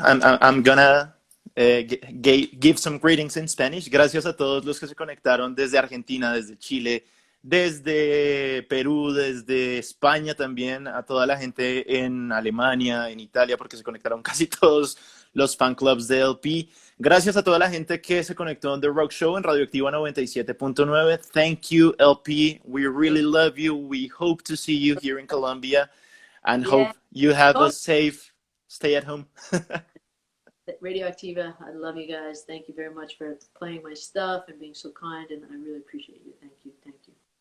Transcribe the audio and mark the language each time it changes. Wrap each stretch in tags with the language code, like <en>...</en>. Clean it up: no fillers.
<en>I'm gonna give some greetings in Spanish.</en> <es>Gracias a todos los que se conectaron desde Argentina, desde Chile, desde Perú, desde España también, a toda la gente en Alemania, en Italia, porque se conectaron casi todos los fan clubs de LP. Gracias a toda la gente que se conectó en The Rock Show en Radioactiva 97.9.</es> <en>Thank you, LP. We really love you. We hope to see you here in Colombia and Yeah. hope you have a Oh, safe stay at home. Radioactiva, I love you guys. Thank you very much for playing my stuff and being so kind, and I really appreciate you. Thank you. Thank you.</en>